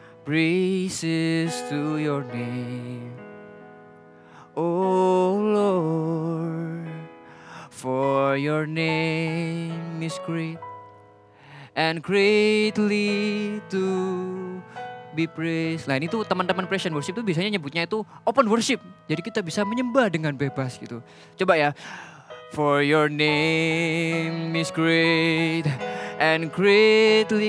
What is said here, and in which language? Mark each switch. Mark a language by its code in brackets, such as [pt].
[en] Praises to your name, oh Lord. For your name is great and greatly to be praised. [id] Nah ini tuh teman-teman praise and worship tuh biasanya nyebutnya itu open worship. Jadi kita bisa menyembah dengan bebas gitu. Coba ya. [en] For your name is great and greatly.